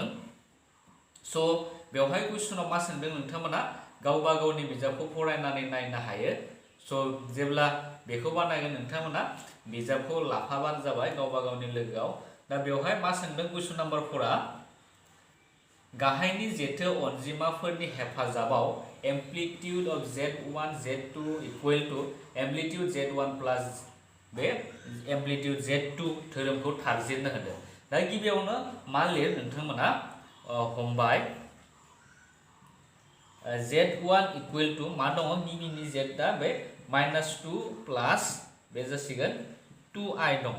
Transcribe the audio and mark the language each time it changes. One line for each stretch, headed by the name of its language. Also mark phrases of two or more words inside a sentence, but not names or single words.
Bodo: स' बेवहाय कुइसनाव मा सोंदों नोंथांमोना गावबा गावनि बिजाबखौ फरायनानै नायनो हायो। स' जेब्ला बेखौ बानायगोन नोंथांमोना बिजाबखौ लाफाबानो जाबाय गावबा गावनि लोगोआव। दा बेवहाय मा सोंदों?
English: question number
Bodo: 4आ गाहायनि जेथो अनजिमाफोरनि हेफाजाबाव
English: amplitude of Z1 Z2 equal to amplitude Z1 plus
Bodo: बे एम्प्लिट्यूड Z2 धोरोमखौ थारजिरनो होदों। दा गिबियावनो मा लिर नोंथांमोना हमबाय Z1
English: equal to
Bodo: मा दङ गिबिनि Z दा बे -2 प्लस बे जासिगोन 2i दङ।